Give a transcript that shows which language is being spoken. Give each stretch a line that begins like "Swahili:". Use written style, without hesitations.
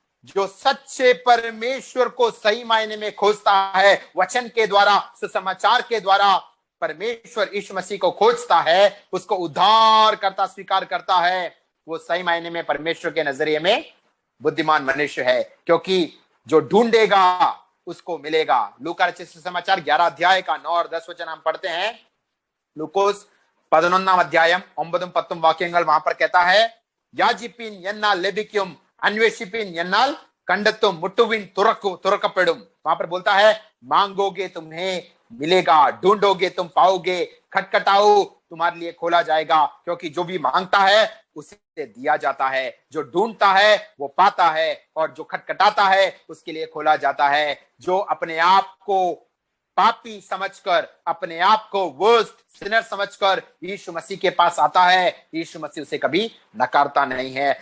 Hindi: जो सच्चे परमेश्वर को सही मायने में खोजता है, वचन के द्वारा, सुसमाचार के द्वारा परमेश्वर यीशु मसीह को खोजता है, उसको उद्धार करता स्वीकार करता है, वो सही मायने में परमेश्वर के नजरिए में बुद्धिमान मनुष्य है, क्योंकि जो ढूंढेगा उसको मिलेगा। लूका रचित सुसमाचार 11 अध्याय का 9 और 10 वचन हम पढ़ते हैं।
Malayalam: लूकोस 11 अध्याയം 9-10 വാക്യങ്ങൾ
Hindi: वहां पर कहता है,
Malayalam: യാചിപ്പിൻ എന്നാൽ ലഭിക്കും, അന്വേഷിപ്പിൻ എന്നാൽ കണ്ടെത്തും, മുട്ടുവിൻ തുറക്കപ്പെടും।
Hindi: वहां पर बोलता है, मांगोगे तुम्हें मिलेगा, ढूंढोगे तुम पाओगे, खटखटाओ तुम्हारे लिए खोला जाएगा। क्योंकि जो भी मांगता है उसे दिया जाता है, जो ढूंढता है वो पाता है, और जो खटखटाता है उसके लिए खोला जाता है। जो अपने आप को पापी समझकर, अपने आप को वर्स्ट सिनर समझकर यीशु मसीह के पास आता है, यीशु मसीह उसे कभी नकारता नहीं है।